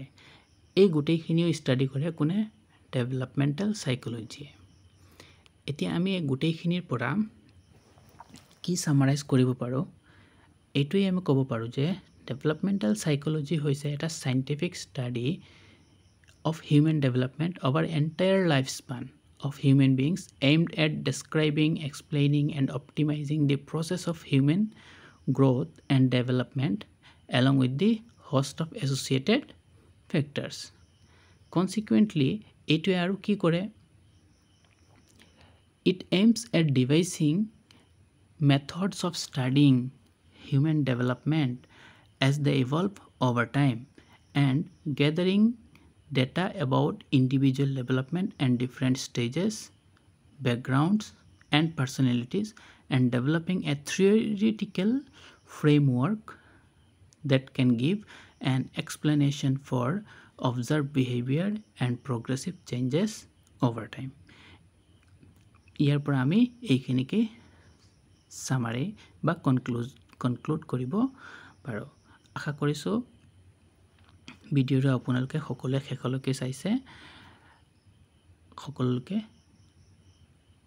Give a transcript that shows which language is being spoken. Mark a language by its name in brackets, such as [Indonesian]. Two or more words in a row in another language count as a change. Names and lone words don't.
[Assamese] এই গোটেইখিনিও ষ্টাডি কৰে কোনে? [English] developmental psychologyয়ে। [Assamese] এতিয়া আমি এই গোটেইখিনিৰ পৰা কি ছামাৰাইজ কৰিব পাৰোঁ? এইটোৱেই আমি ক'ব পাৰোঁ যে [English] developmental psychology [Assamese] হৈছে এটা [English] scientific study of human development over entire life span of human beings aimed at describing, explaining and optimizing the process of human growth and development along with the host of associated factors. Consequently, [Assamese] এইটোৱে আৰু কি কৰে? [English] It aims at devising methods of studying human development as they evolve over time and gathering data about individual development and different stages, backgrounds, and personalities, and developing a theoretical framework that can give an explanation for observed behavior and progressive changes over time. [Assamese] ইয়াৰ পৰা আমি এইখিনিকে সামাৰি বা কনক্লুড কৰিব পাৰোঁ। আশা কৰিছোঁ ভিডিঅ'টো আপোনালোকে সকলোৱে শেষলৈকে চাইছে। সকলোকে ধন্যবাদ থাকিল।